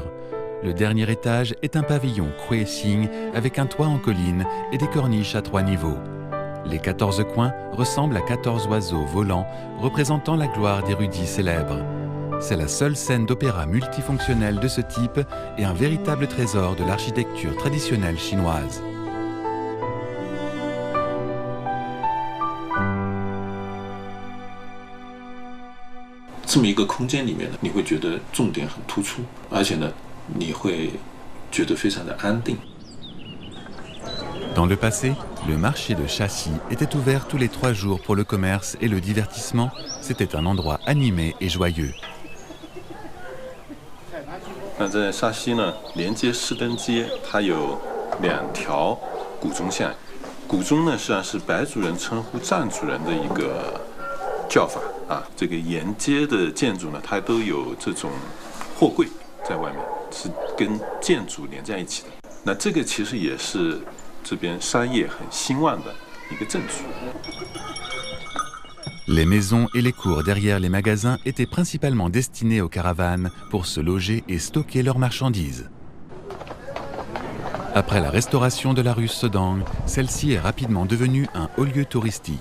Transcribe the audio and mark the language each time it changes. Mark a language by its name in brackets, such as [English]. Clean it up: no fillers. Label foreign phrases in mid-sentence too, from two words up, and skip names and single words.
[French] Le dernier étage est un pavillon Kuei-Xing avec un toit en colline et des corniches à 3 niveaux. Les 14 coins ressemblent à 14 oiseaux volants représentant la gloire d'érudits célèbres. C'est la seule scène d'opéra multifonctionnelle de ce type et un véritable trésor de l'architecture traditionnelle chinoise. [Chinese] 这么一个空间里面呢，你会觉得重点很突出，而且呢，你会觉得非常的安定。 [French] Dans le passé, le marché de Shaxi était ouvert tous les 3 jours pour le commerce et le divertissement. C'était un endroit animé et joyeux. [Chinese] 那在沙溪呢，连接士登街，它有2条古钟巷。古钟呢，实际上是白族人称呼藏族人的一个叫法啊。这个沿街的建筑呢，它都有这种货柜在外面，是跟建筑连在一起的。那这个其实也是这边商业很兴旺的一个证据。 [French] Les maisons et les cours derrière les magasins étaient principalement destinés aux caravanes pour se loger et stocker leurs marchandises. Après la restauration de la rue Sedang, celle-ci est rapidement devenue un haut lieu touristique.